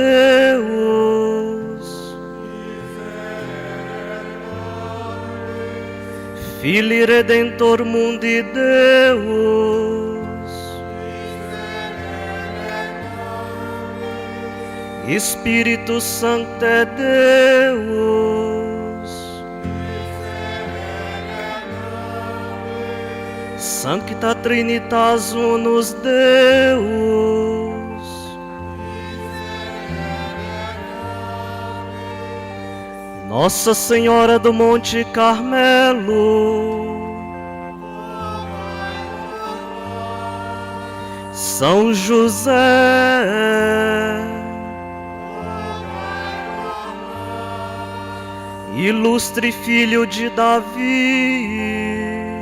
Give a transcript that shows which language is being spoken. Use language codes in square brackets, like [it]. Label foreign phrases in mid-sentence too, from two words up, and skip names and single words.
[la] Deus, Filii Redentor mundi Deus, Spiritus Sancte Deus, Sancta Trinitas Unus Deus, [pt] Nossa Senhora do Monte Carmelo, São José, ilustre filho de Davi,